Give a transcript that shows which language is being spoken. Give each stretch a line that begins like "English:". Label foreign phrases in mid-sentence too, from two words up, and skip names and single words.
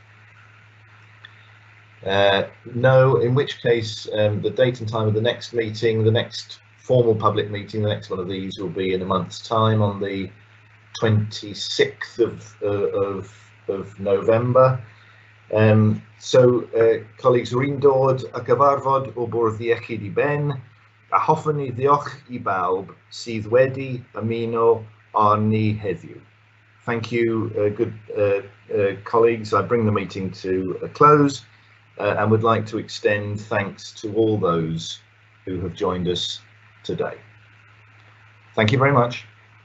English: No, in which case the date and time of the next meeting, the next formal public meeting, the next one of these will be in a month's time on the 26th of November. Colleagues,
Welsh: rwy'n dod a gyfarfod o bwrdd iechyd I ben, a hoffwn I ddiolch I bawb sydd wedi ymuno arni heddiw.
English: Thank you, good colleagues. I bring the meeting to a close and would like to extend thanks to all those who have joined us today. Thank you very much.